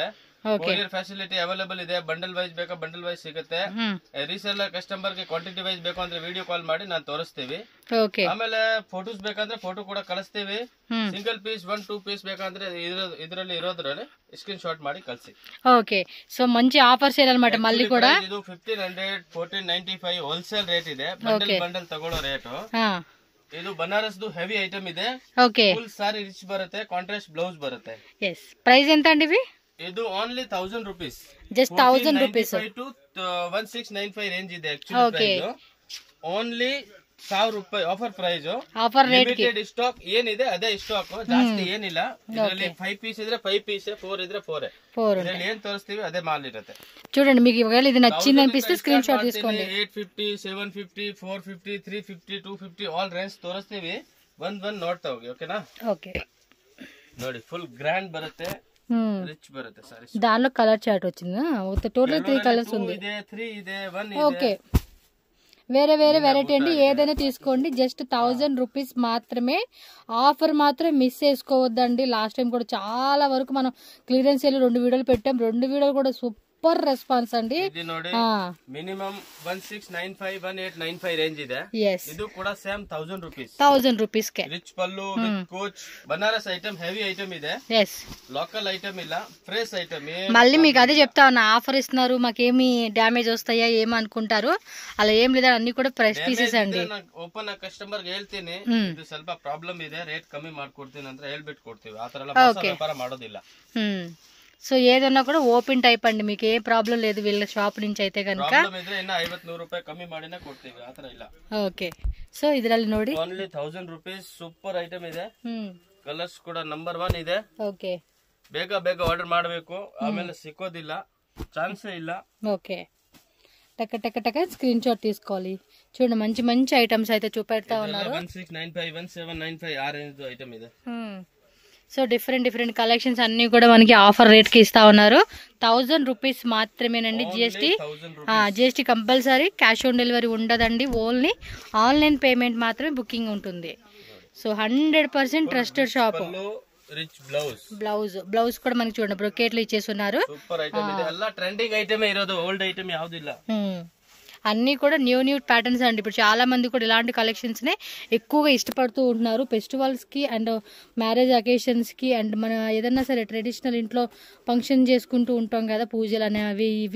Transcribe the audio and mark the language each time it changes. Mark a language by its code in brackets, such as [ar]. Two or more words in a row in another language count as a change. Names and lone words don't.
[en] courier facility available [kn] ಇದೆ. [en] bundle wise [kn] ಬೇಕಾ [en] bundle wise [kn] ಸಿಗುತ್ತೆ. [en] reseller customer [kn] ಗೆ [en] quantity wise [kn] ಬೇಕು ಅಂದ್ರೆ [en] video call [kn] ಮಾಡಿ ನಾನು ತೋರಿಸ್ತೀವಿ. ಆಮೇಲೆ ಫೋಟೋಸ್ ಬೇಕಂದ್ರೆ ಫೋಟೋ ಕೂಡ ಕಳಿಸ್ತೀವಿ. [en] single piece [kn] 1-2 ಪೀಸ್ ಬೇಕಂದ್ರೆ ಇದರಲ್ಲಿ ಇರೋದ್ರಲ್ಲಿ [en] screen shot [kn] ಮಾಡಿ ಕಳಿಸಿ. [en] Okay. So [te] మంచి ఆఫర్స్ అన్నమాట. మళ్ళీ కూడా [kn] ಇದು 1500 1495 [en] wholesale rate [kn] ಇದೆ. ಬಂಡಲ್ ಬಂಡಲ್ ತಗೊಳ್ಳೋ ರೇಟ್. ಇದು ಬನಾರಸ್ [en] heavy item [kn] ಇದೆ. [en] full saree rich [kn] ಬರುತ್ತೆ. [en] contrast blouse [kn] ಬರುತ್ತೆ. [en] Yes. Price [te] ఎంత అండి ఇవి? [kn] ಇದು [en] only 1000 rupees. just 1000 rupees to 1695 range [kn] ಇದೆ [en] actually price. [kn] ಓನ್ಲಿ 1000 ರೂಪಾಯಿ [en] offer price. offer rate limited stock [kn] ಏನಿದೆ ಅದೇ ಸ್ಟಾಕ್, ಜಾಸ್ತಿ ಏನಿಲ್ಲ. ಇದರಲ್ಲಿ 5 ಪೀಸ್ ಇದ್ರೆ 5 ಪೀಸ್, 4 ಇದ್ರೆ 4. ಇದರಲ್ಲಿ ಏನ್ ತೋರಿಸ್ತೀವಿ ಅದೇ ಮಾಲ್ ಇರುತ್ತೆ. [te] చూడండి, మీకు ఇవాళ ఇది నచ్చింది అనిపిస్తే [en] screen shot [te] తీసుకోండి. [kn] 850 750 450 350 250 [en] all range [kn] ತೋರಿಸ್ತೀವಿ. ಒಂದ್ ನೋಡ್ತಾ ಹೋಗಿ. ಓಕೆನಾ? ಓಕೆ. ನೋಡಿ, [en] full grand [kn] ಬರುತ್ತೆ, ರಿಚ್ ಬರುತ್ತೆ ಸಾರಿ. [te] దానిలో [en] colour chart [te] వచ్చింది. [en] total 3 colours [te] ఉంది. [kn] 3 ಇದೆ 1 ಇದೆ. [te] ఓకే. వేరే వేరే వెరైటీ అండి. ఏదైనా తీసుకోండి. [en] just 1000 rupees [te] మాత్రమే. ఆఫర్ మాత్రం మిస్ చేసుకోవద్దండి. [en] last time [te] కూడా చాలా వరకు మనం [en] clearance sale [te] 2 వీడియోలు పెట్టాం. 2 వీడియోలు కూడా [en] super response [te] అండి. [kn] మినిమం 1695 1895 ರೇಂಜ್ ಇದೆ. ಇದು ಕೂಡ [en] same 1000 rupees. [kn] 1000 ರೂಪೀಸ್ ಗೆ ರಿಚ್ ಪಲ್ಲು [en] with coach [kn] ಬನಾರಸ್ ಐಟಮ್, [en] heavy item [kn] ಇದೆ. [en] local item [kn] ಇಲ್ಲ, [en] fresh item. [te] మళ్ళీ మీకు అదే చెప్తా ఉన్నా, ఆఫర్ ఇస్తున్నారు, మాకేమి డ్యామేజ్ వస్తాయా ఏమనుకుంటారు. అలా ఏం లేదా, అన్ని కూడా [en] fresh pieces [te] అండి. [en] open customer [kn] ಹೇಳ್ತೀನಿ, ಇದು ಸ್ವಲ್ಪ ಪ್ರಾಬ್ಲಮ್ ಇದೆ, ರೇಟ್ ಕಮ್ಮಿ ಮಾಡ್ಕೊಡ್ತೀನಿ ಅಂತ ಹೇಳ್ಬಿಟ್ಟು ಕೊಡ್ತೀವಿ. ಆ ತರ ಎಲ್ಲ ವ್ಯಾಪಾರ ಮಾಡೋದಿಲ್ಲ. [te] సో ఏదన్నా కూడా [en] open type [te] అండి. మీకు ఏ ప్రాబ్లం లేదు వీళ్ళ షాప్ నుంచి అయితే కనుక. [kn] 50-100 ರೂಪಾಯಿ ಕಮ್ಮಿ ಮಾಡಿನೇ ಕೊಡ್ತೀವಿ. ಆ ತರ ಇಲ್ಲ. [en] Okay. So [kn] ಇದರಲ್ಲಿ ನೋಡಿ [en] only 1000 rupees super item [kn] ಇದೆ. ಕಲರ್ಸ್ ಕೂಡ ನಂಬರ್ 1 ಇದೆ. ಓಕೆ. ಬೇಗ ಬೇಗ ಆರ್ಡರ್ ಮಾಡಬೇಕು, ಆಮೇಲೆ ಸಿಕ್ಕೋದಿಲ್ಲ, ಚಾನ್ಸೇ ಇಲ್ಲ. [te] ఓకే. టక టక టక [en] screen shot [te] తీసుకోవాలి. చూడండి, మంచి మంచి ఐటమ్స్ అయితే చూపెడతా ఉన్నారు. 1695 1795 ఆ [en] range item [te] ಇದೆ. సో [en] different collections [te] అన్ని కూడా మనకి [en] offer rate [te] కి ఇస్తా ఉన్నారు. 1000 రూపీస్ మాత్రమేనండి. [en] GST compulsory, cash on delivery [te] ఉండదండి. [en] only online payment [te] మాత్రమే బుకింగ్ ఉంటుంది. సో [en] 100% trusted shop. [te] రిచ్ బ్లౌజ్ కూడా మనకి చూడండి బ్రొకేట్లు ఇచ్చేస్తున్నారు. [en] super item [kn] ಇದೆ. ಎಲ್ಲ [en] trending item [kn] ఇರೋದು, [en] old item [kn] ಯಾವುದಿಲ್ಲ. [te] అన్ని కూడా [en] new patterns [te] అండి. ఇప్పుడు చాలా మంది కూడా ఇలాంటి కలెక్షన్స్ నే ఎక్కువగా ఇష్టపడుతూ ఉంటున్నారు. ఫెస్టివల్స్ కి అండ్ [en] marriage occasions [te] కి అండ్ మన ఏదన్నా సరే ట్రెడిషనల్ ఇంట్లో ఫంక్షన్ చేసుకుంటూ ఉంటాం కదా, పూజలు అనేవి ఇవి.